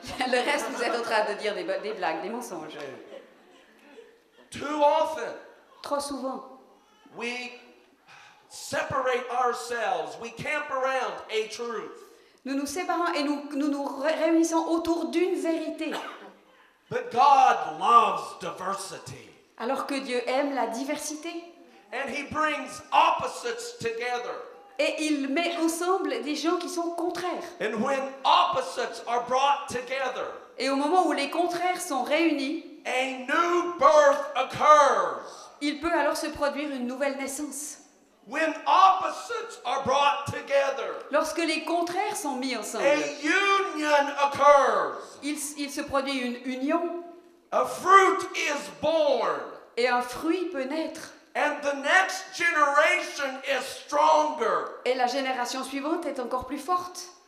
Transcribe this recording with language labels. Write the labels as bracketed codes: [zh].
[fr] Le reste, vous êtes en train de dire des blagues, des mensonges. [en] Too often, [fr] Trop souvent, [en] we separate ourselves. We camp around a truth. [fr] nous nous séparons et nous réunissons autour d'une vérité. [en] But God loves diversity. [fr] Alors que Dieu aime la diversité. [en] And He brings opposites together. [fr] Et il met ensemble des gens qui sont contraires. [en] And when opposites are brought together, [fr] Et au moment où les contraires sont réunis, [en] a new birth occurs. [fr] il peut alors se produire une nouvelle naissance. [en] When opposites are brought together, [fr] Lorsque les contraires sont mis ensemble, [en] a union occurs. [fr] il se produit une union [en] A fruit is born. [fr] et un fruit peut naître. [en] And the next generation is stronger. [fr] Et la génération suivante est encore plus forte.